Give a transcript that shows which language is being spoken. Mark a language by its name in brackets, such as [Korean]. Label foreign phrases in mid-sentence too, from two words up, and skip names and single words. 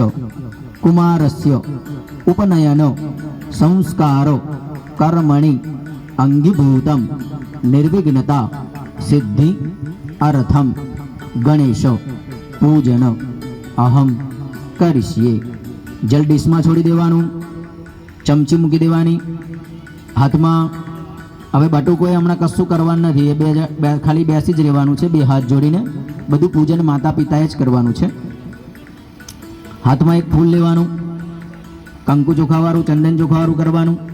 [Sanskrit] कुमारस्य उपनयन संस्कार कर्मणि अंगीभूतं निर्विघ्नता सिद्धि अर्थम गणेश पूजन अहम करिष्ये [Gujarati] જલ ડિશમાં છોડી દેવાનું ચમચી મૂકી દેવાની હાથમાં હવે બટુકોએ હમણાં કશું કરવાનું નથી એ ખાલી બેસી જ રહેવાનું છે બે હાથ જોડીને બધું પૂજન માતા પિતાએ જ કરવાનું છે હાથમાં એક ફૂલ લેવાનું કંકુ ચોખાવાળું ચંદન ચોખાવાળું કરવાનું